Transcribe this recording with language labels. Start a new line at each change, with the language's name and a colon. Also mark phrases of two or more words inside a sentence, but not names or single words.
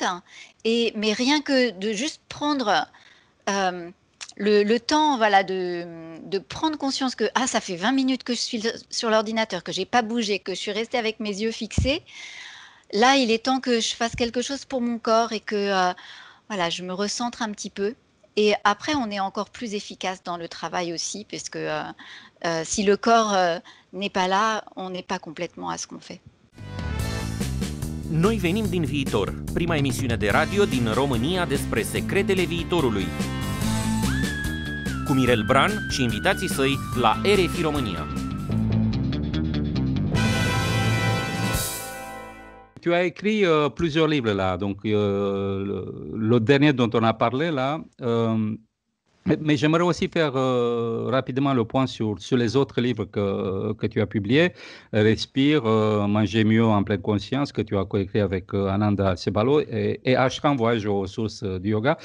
French: Mais rien que de juste prendre... le temps de prendre conscience que ça fait 20 minutes que je suis sur l'ordinateur, que je n'ai pas bougé, que je suis restée avec mes yeux fixés. Là, il est temps que je fasse quelque chose pour mon corps et que je me recentre un petit peu. Et après, on est encore plus efficace dans le travail aussi, parce que si le corps n'est pas là, on n'est pas complètement à ce qu'on fait.
Romanian: Noi venim din viitor, prima emisiune de radio din România despre secretele viitorului. Cu Mirel Bran și invitații săi la RFI România.
French: Tu as écrit plusieurs livres là, donc le dernier dont on a parlé là, mais j'aimerais aussi faire rapidement le point sur les autres livres que tu as publiés, Respire, Manger mieux en pleine conscience, que tu as coécrit avec Ananda Sebalo, et Ashram, Voyage aux sources du yoga.